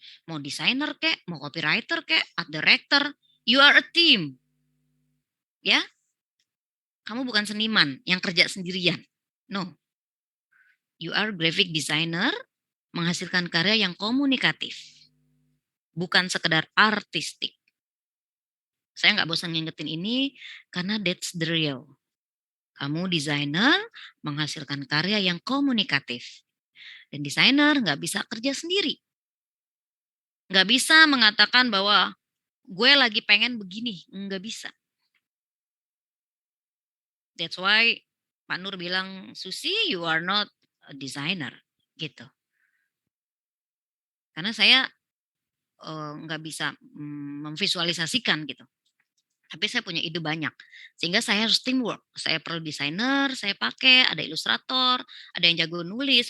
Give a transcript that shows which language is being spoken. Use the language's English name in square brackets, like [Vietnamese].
[Indonesian] Mau desainer kek, mau [English] copywriter [Indonesian] kek, [English] art director, you are a team. [Indonesian] Ya, kamu bukan seniman yang kerja sendirian. [English] No, you are graphic designer [Indonesian] menghasilkan karya yang komunikatif. Bukan sekedar artistik. Saya nggak bosan ngingetin ini karena [English] that's the real. [Indonesian] Kamu desainer menghasilkan karya yang komunikatif. Dan desainer nggak bisa kerja sendiri. Nggak bisa mengatakan bahwa gue lagi pengen begini. Nggak bisa. [English] That's why Pak Nur [Indonesian] bilang, [English] Susi, you are not a designer. [Indonesian] Gitu. Karena saya nggak bisa memvisualisasikan gitu. Tapi saya punya ide banyak. Sehingga saya harus teamwork. Saya perlu desainer, saya pakai, ada ilustrator, ada yang jago nulis.